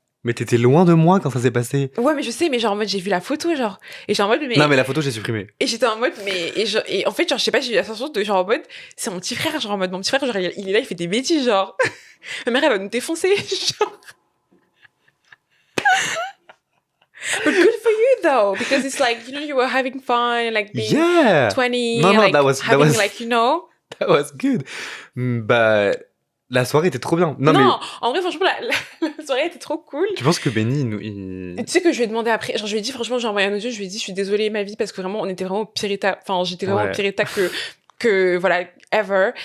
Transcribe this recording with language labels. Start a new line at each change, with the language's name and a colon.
French: Mais t'étais loin de moi quand ça s'est passé. Ouais, mais je sais, mais genre en mode, j'ai vu la photo, genre. Et j'étais en mode, mais... Non, mais la photo, j'ai supprimé. Et j'étais en mode, mais... Et en fait, genre, je sais pas, j'ai eu la sensation de genre en mode, c'est mon petit frère, genre en mode, mon petit frère, genre, il est là, il fait des bêtises, genre. Ma mère, elle va nous défoncer, genre.
English: But good for you, though, because it's like, you were having fun, like being 20, No, like that was like, that was good.
French: Bah, la soirée était trop bien. Non, en vrai, franchement, la soirée était trop cool. Tu penses que Benny, Tu sais que je lui ai demandé après, genre je lui ai dit, franchement, j'ai envoyé un audio, je lui ai dit, je suis désolée, ma vie, parce que vraiment, on était vraiment au pire état. Enfin, j'étais vraiment au pire état que voilà, ever.